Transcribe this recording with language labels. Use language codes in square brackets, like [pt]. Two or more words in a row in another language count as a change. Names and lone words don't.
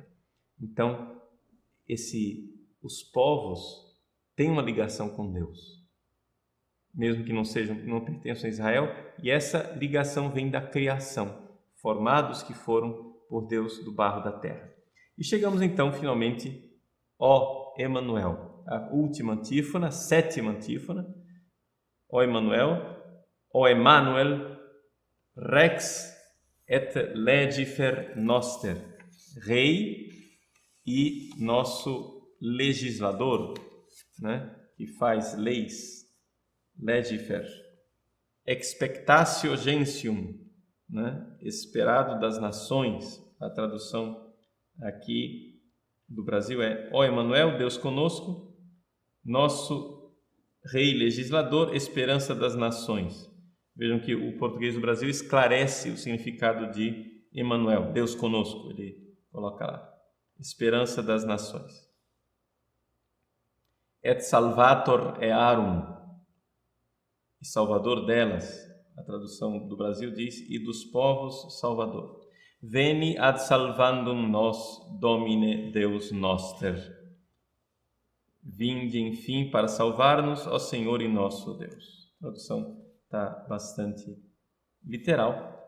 [pt] Então, os povos têm uma ligação com Deus, mesmo que não pertençam a Israel, e essa ligação vem da criação, formados que foram por Deus do barro da terra. E chegamos então, finalmente, ó Emanuel, a última antífona, sétima antífona. [la] Ó Emmanuel, Rex et legifer noster, [pt] Rei e nosso legislador, né, que faz leis, [la] legifer, expectatio gentium, [pt] né, esperado das nações. A tradução aqui do Brasil é: ó Emanuel, Deus conosco, nosso Rei legislador, esperança das nações. Vejam que o português do Brasil esclarece o significado de Emanuel, Deus conosco. Ele coloca lá, esperança das nações. [la] Et salvator earum, [pt] e salvador delas. A tradução do Brasil diz: e dos povos, salvador. [la] Veni ad salvandum nos, Domine Deus noster. [pt] Vinde, enfim, para salvar-nos, ó Senhor e nosso Deus. A tradução está bastante literal.